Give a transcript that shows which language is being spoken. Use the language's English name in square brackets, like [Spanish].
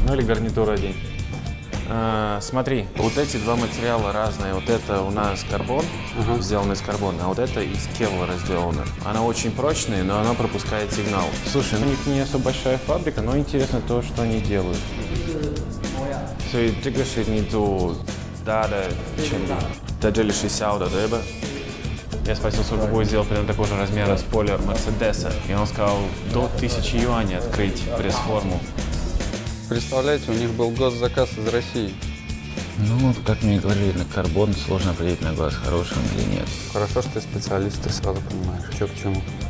[Russian] Ну или гарнитуру одень. Смотри, вот эти два материала разные. Вот это у нас карбон, сделан из карбона, а вот это из кевлара сделано. Она очень прочная, но она пропускает сигнал. Слушай, у них не особо большая фабрика, но интересно то, что они делают. [Chinese] 所以这个是你做大的成品，在这里是小的，对吧？ [Russian] Я спросил, сколько будет сделать примерно такого же размера спойлер Мерседеса, и он сказал, до 1000 юаней открыть пресс-форму. Представляете, у них был госзаказ из России. Ну, как мне говорили, на карбон сложно определить на глаз, хороший он или нет. Хорошо, что ты специалист, ты сразу понимаешь, что к чему.